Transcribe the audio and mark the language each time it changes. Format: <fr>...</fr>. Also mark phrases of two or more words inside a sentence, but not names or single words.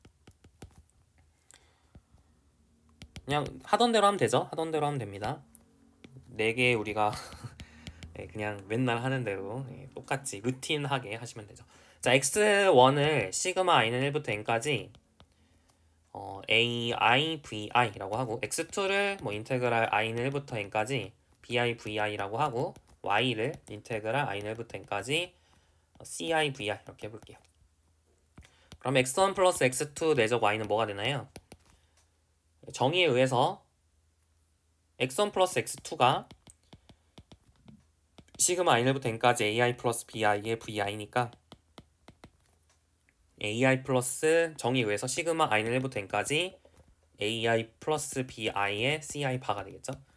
<ko>그냥 하던 대로 하면 되죠. 하던 대로 하면 됩니다. 4개 우리가 그냥 맨날 하는 대로 똑같이 루틴하게 하시면 되죠. 자, x1을 시그마 i는 1부터 n까지 a, i, v, i라고 하고 x2를 뭐 인테그랄 i는 1부터 n까지 bi, vi라고 하고 y를 인테그랄 i는 1부터 n까지 ci, vi 이렇게 해볼게요. 그럼 x1 플러스 x2 내적 y는 뭐가 되나요? 정의에 의해서 x1 플러스 x2가 시그마 i부터 n까지 ai 플러스 bi의 vi니까 ai 플러스 정의에 의해서 시그마 i는 1부터 n까지 ai 플러스 bi의 ci 바가 되겠죠.</ko>